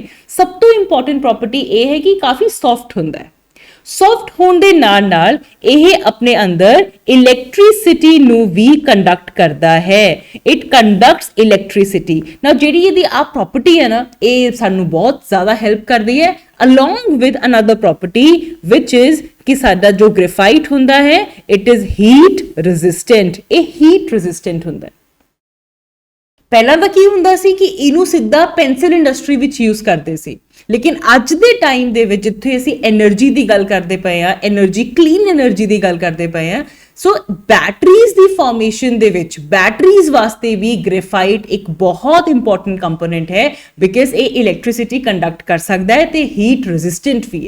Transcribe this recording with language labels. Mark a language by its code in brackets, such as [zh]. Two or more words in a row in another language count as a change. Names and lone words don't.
[pa] ਸਭ ਤੋਂ [en] important property [pa] ਇਹ ਹੈ ਕਿ ਕਾਫੀ ਸੌਫਟ ਹੁੰਦਾ ਹੈ। ਸੌਫਟ ਹੋਣ ਦੇ ਨਾਲ ਇਹ ਆਪਣੇ ਅੰਦਰ ਇਲੈਕਟ੍ਰਿਸਿਟੀ ਨੂੰ ਵੀ ਕੰਡਕਟ ਕਰਦਾ ਹੈ। [en] it conducts electricity. [pa] ਨਾ ਜਿਹੜੀ ਇਹਦੀ ਆ ਪ੍ਰੋਪਰਟੀ ਹੈ ਨਾ, ਇਹ ਸਾਨੂੰ ਬਹੁਤ ਜ਼ਿਆਦਾ ਹੈਲਪ ਕਰਦੀ ਹੈ [en] along with another property which is [pa] ਕਿ ਸਾਡਾ ਜੋ ਗ੍ਰੇਫਾਈਟ ਹੁੰਦਾ ਹੈ [en] it is heat resistant। [pa] ਇਹ [en] heat resistant [pa] ਹੁੰਦਾ ਹੈ। ਪਹਿਲਾਂ ਤਾਂ ਕੀ ਹੁੰਦਾ ਸੀ ਕਿ ਇਹਨੂੰ ਸਿੱਧਾ [en] pencil industry [pa] ਵਿੱਚ ਯੂਜ਼ ਕਰਦੇ ਸੀ, ਲੇਕਿਨ ਅੱਜ ਦੇ ਟਾਈਮ ਦੇ ਵਿੱਚ ਜਿੱਥੇ ਅਸੀਂ એનર્ਜੀ ਦੀ ਗੱਲ ਕਰਦੇ ਪਏ ਆ, [en] energy clean energy [pa] ਦੀ ਗੱਲ ਕਰਦੇ ਪਏ ਆ, ਸੋ ਬੈਟਰੀਜ਼ ਦੀ ਫਾਰਮੇਸ਼ਨ ਦੇ ਵਿੱਚ ਬੈਟਰੀਜ਼ ਵਾਸਤੇ ਵੀ ਗ੍ਰੇਫਾਈਟ ਇੱਕ ਬਹੁਤ [en] important component [pa] ਹੈ ਬਿਕਾਜ਼ ਇਹ [en] electricity conduct [pa] ਕਰ ਸਕਦਾ ਹੈ ਤੇ [en] heat resistant [pa] ਵੀ ਹੈ।